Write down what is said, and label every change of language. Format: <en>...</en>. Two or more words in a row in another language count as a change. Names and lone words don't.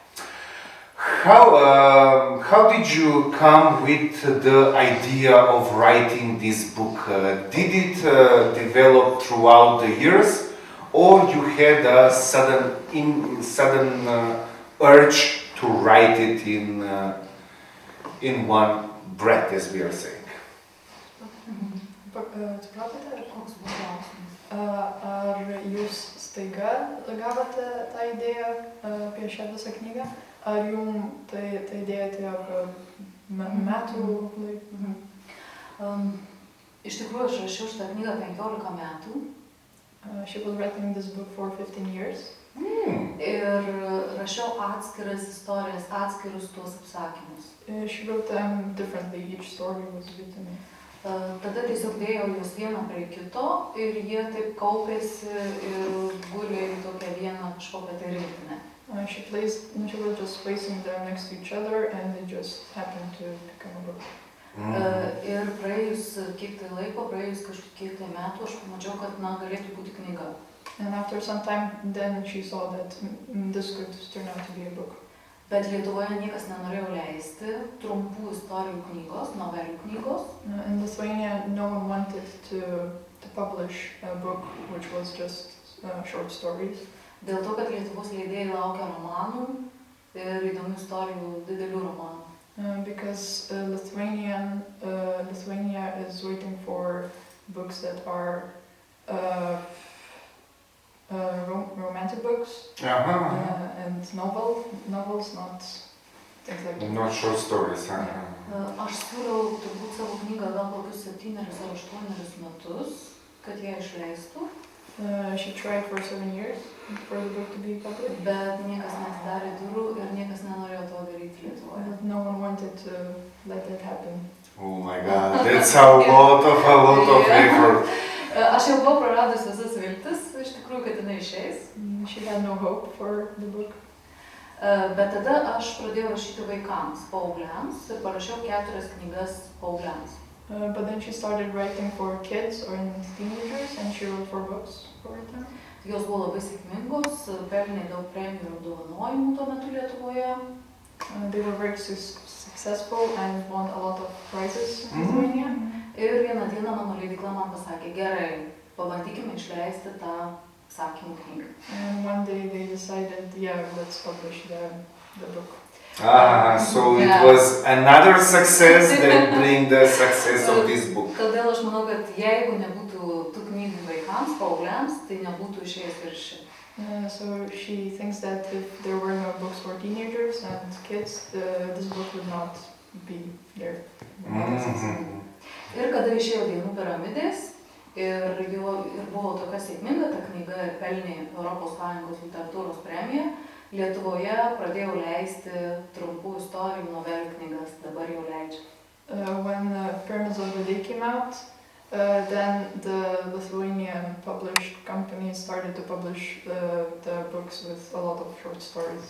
<en>How did you come with the idea of writing this book? Did it develop throughout the years, or you had a sudden urge to write it in one breath, as we are saying?</en> <lt>Supratėte, koks buvo klausimas? Ar jūs staiga gavote tą idėją apie šią visą knygą? Ar jums ta idėja atėjo metų laiku? Iš tikrųjų, aš rašiau šitą knygą 15 metų.</lt> <en>She was writing this book for 15 years.</en> <lt>Ir rašiau atskiras istorijas, atskirus tuos apsakymus.</lt> <en>She wrote them differently, each story was written.</en> <lt>Tada tiesiog dėjau juos vieną prie kito ir jie taip kaupėsi ir gulė į tokią vieną kažkokią tai rinktinę.</lt> <en>She was just placing them next to each other and they just happened to become a book.</en> <lt>Ir praėjus kiek tai laiko, praėjus kažkiek tai metų, aš pamačiau, kad galėtų būti knyga.</lt> <en>And after some time, then she saw that this could turn out to be a book.</en> <lt>Bet Lietuvoje niekas nenorėjo leisti trumpų istorijų knygos, novelių knygos.</lt> <en>In Lithuania, no one wanted to publish a book which was just short stories.</en> <lt>Dėl to, kad Lietuvos leidėjai laukia romanų ir įdomių istorijų, didelių romanų.</lt> <en>Because Lithuania is waiting for books that are romantic books and novels, not things like that. Not short stories.</en> <lt>Aš siūliau turbūt savo knygą gal kokius 7 ar 8 metus, kad ją išleistų.</lt> <en>She tried for 7 years for the book to be published.</en> <lt>Bet niekas neatidarė durų ir niekas nenorėjo to daryti Lietuvoje.</lt> <en>No one wanted to let that happen. Oh my God, that's a lot of effort.</en> <lt>Aš jau buvau praradus visas viltis, iš tikrųjų, kad jinai išeis.</lt> <en>She had no hope for the book.</en> <lt>Bet tada aš pradėjau rašyti vaikams, paaugliams ir parašiau 4 knygas paaugliams.</lt> <en>But then she started writing for kids or teenagers and she wrote 4 books for them.</en> <lt>Jos buvo labai sėkmingos, pelnė daug premijų ir apdovanojimų tuo metu Lietuvoje.</lt> <en>They were very successful and won a lot of prizes in Lithuania.</en> <lt>Ir vieną dieną mano leidykla man pasakė, gerai, pabandykime išleisti tą apsakymų knygą.</lt> <en>And one day they decided, let's publish the book. So it was another success that bring the success of this book.</en> <lt>Todėl aš manau, kad jeigu nebūtų tų knygų vaikams, vaikams, paaugliams, tai nebūtų išėjęs viršį.</lt> <en>So she thinks that if there were no books for teenagers and kids, this book would not be there.</en> <lt>Ir kada išėjo Dainų piramidės, ir buvo tokia sėkminga ta knyga ir pelnė Europos Sąjungos literatūros premiją, Lietuvoje pradėjau leisti trumpų istorijų novelių knygas, dabar jau leidžia.</lt> <en>When Pyramids of the Day came out, then the Lithuanian published company started to publish the books with a lot of short stories.</en>